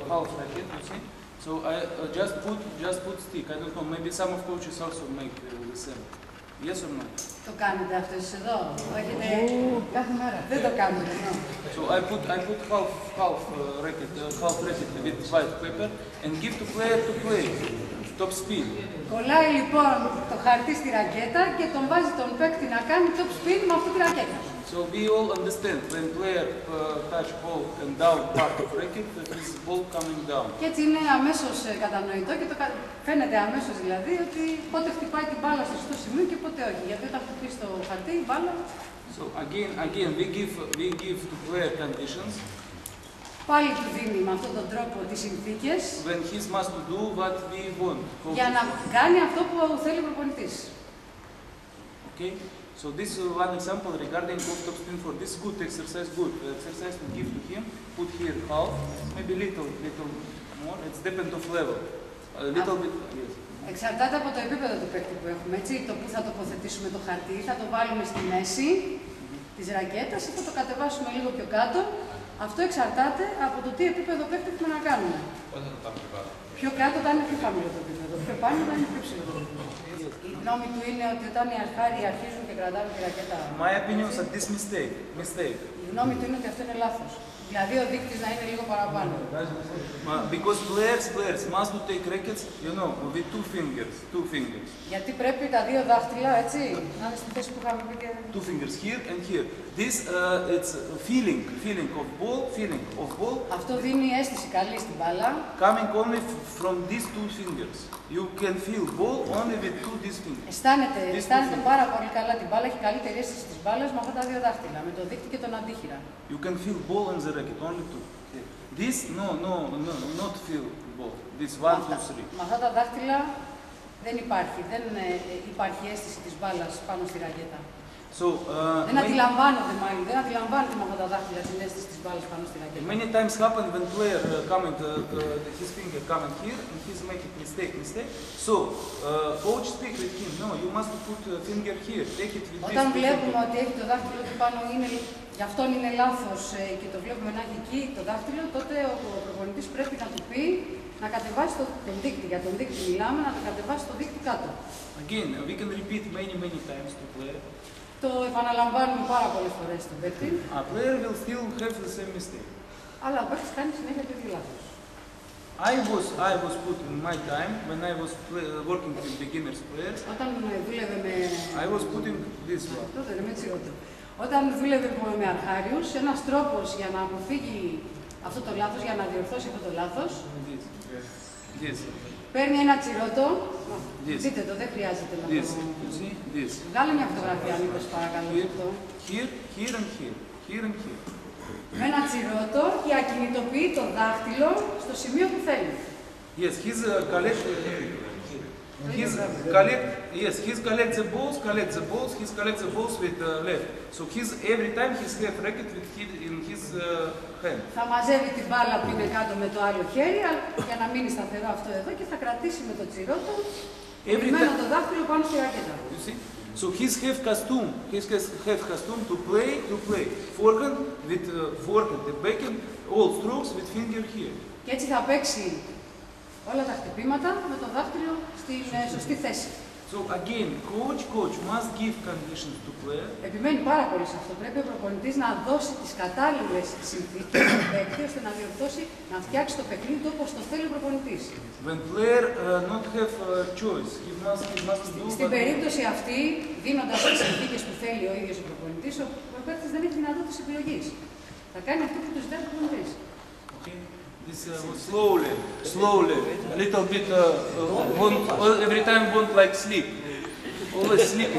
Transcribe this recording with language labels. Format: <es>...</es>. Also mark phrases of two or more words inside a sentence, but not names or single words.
<en>racket, you see. So I just put stick. I don't know. Maybe some of coaches also make the same. Yes or no?</en> <el>Το κάνετε αυτό εσείς εδώ? Έχετε κάθε μέρα? Δεν το κάνετε,</el> <en>no. So I put half racket with white paper and give to player to play top spin.</en> <el>Κολλάει λοιπόν το χαρτί στη ρακέτα και τον βάζει τον παίκτη να κάνει</el> <en>top spin</en> <el>με αυτή τη ρακέτα.</el> <en>So we all understand when player touch ball and down part of racket, that is ball coming down.</en> <el>Και έτσι είναι αμέσως κατανοητό και φαίνεται αμέσως δηλαδή ότι πότε χτυπάει την μπάλα στο σωστό σημείο και πότε όχι. Γιατί όταν χτυπήσει το χαρτί η μπάλα.</el> <en>So again we give to player conditions.</en> <el>Πάλι του δίνει με αυτόν τον τρόπο τις συνθήκες.</el> <en>When he must do what we want.</en> <el>Για να κάνει αυτό που θέλει ο προπονητής.</el> <en>Okay. So this is one example regarding top spin for this good exercise. Good exercise we give to him. Put here half, maybe little more. It's depend of level. A little bit. Yes.</en> <el>Εξαρτάται από το επίπεδο του παίκτη που έχουμε, έτσι. Το που θα τοποθετήσουμε το χαρτί, θα το βάλουμε στη μέση της ρακέτας ή θα το κατεβάσουμε λίγο πιο κάτω. Αυτό εξαρτάται από το τι επίπεδο παίκτη έχουμε να κάνουμε. Πότε θα το πάμε πιο κάτω? Πιο κάτω θα είναι πιο χαμηλό το επίπεδο, πιο πάνω θα είναι πιο ψηλό το επίπεδο. Η γνώμη του είναι ότι όταν οι αρχάροι αρχίζουν και κρατάνε τη ρακέτα.</el> <en>My opinion is that this mistake.</en> <el>Η γνώμη του είναι ότι αυτό είναι λάθος. Δηλαδή ο δείκτης να είναι λίγο παραπάνω.</el> <en>Because players must take rackets, you know, with two fingers.</en> <el>Γιατί πρέπει τα δύο δάχτυλα, έτσι, να είναι στη θέση που είχαμε πει.</el> <en>Two fingers here and here. This it's feeling of ball.</en> <el>Αυτό δίνει αίσθηση καλή στην μπάλα.</el> <en>Coming only from these two fingers. You can feel ball only with these fingers.</en> <el>Αισθάνεται πάρα πολύ καλά την μπάλα, έχει καλύτερη αίσθηση της μπάλας με αυτά τα δύο δάχτυλα, με το δείκτη και τον αντίχειρα.</el> <en>You can feel ball in the racket, only two. This not feel ball. This 1, 2, 3.</en> <el>Με αυτά τα δάχτυλα δεν υπάρχει αίσθηση της μπάλας πάνω στη ρακέτα.</el> <en>So,</en> <el>δεν αντιλαμβάνονται με αυτά τα δάχτυλα την αίσθηση της μπάλας πάνω στη ρακέτα.</el> <en>Many times happen when player his finger coming here and he's making mistake. So, coach speak with him. No, you must put finger here. Take it with this.</en> <el>Όταν βλέπουμε ότι έχει το δάχτυλο του πάνω, γι' αυτόν είναι λάθος και το βλέπουμε να έχει εκεί το δάχτυλο, τότε ο προπονητής πρέπει να του πει να κατεβάσει τον δείκτη. Για τον δείκτη μιλάμε, να το κατεβάσει το δείκτη κάτω.</el> <en>Again, we can repeat many times to player.</en> <el>Το επαναλαμβάνουμε πάρα πολλές φορές στον παίκτη.</el> <en>A player will still have the same mistake.</en> <el>Αλλά ο παίκτης κάνει συνέχεια το ίδιο λάθος.</el> <en>I was put in my time when I was working with beginners players.</en> <el>Όταν δούλευε με.</el> <en>I was putting this one.</en> <el>Όταν δούλευε με αρχάριους, ένας τρόπος για να αποφύγει αυτό το λάθος, για να διορθώσει αυτό το λάθος. Παίρνει ένα τσιρότο. Δείτε το, δεν χρειάζεται να το. Βγάλε μια φωτογραφία, Νίκος, παρακαλώ.</el> <en>Here and here.</en> <el>Με ένα τσιρότο και ακινητοποιεί το δάχτυλο στο σημείο που θέλει.</el> <en>Yes, he's collect the balls, collects the balls with left. So every time he's have racket in his hand.</en> <el>Θα μαζεύει την μπάλα που είναι κάτω με το άλλο χέρι για να μείνει σταθερό αυτό εδώ και θα κρατήσει με το τσιρότο επιμένω το δάχτυλο πάνω στη ρακέτα.</el> <en>So he's have costume to play forehand with forehand and backhand, all strokes with finger here.</en> <el>Και έτσι θα παίξει όλα τα χτυπήματα με το δάχτυλο στην σωστή θέση.</el> <en>So again, coach must give conditions to player.</en> <el>Επιμένει πάρα πολύ σε αυτό. Πρέπει ο προπονητής να δώσει τις κατάλληλες συνθήκες στον παίκτη ώστε να διορθώσει, να φτιάξει το παιχνίδι του όπως το θέλει ο προπονητής.</el> <en>When player not have choice, he must do.</en> <el>Στην περίπτωση αυτή, δίνοντας τις συνθήκες που θέλει ο ίδιος ο προπονητής, ο παίκτης δεν έχει δυνατότητες επιλογής. Θα κάνει αυτό που του ζητάει ο προπονητής.</el> <en>This slowly, a little bit, every time want like sleep. Always sleeping.</en>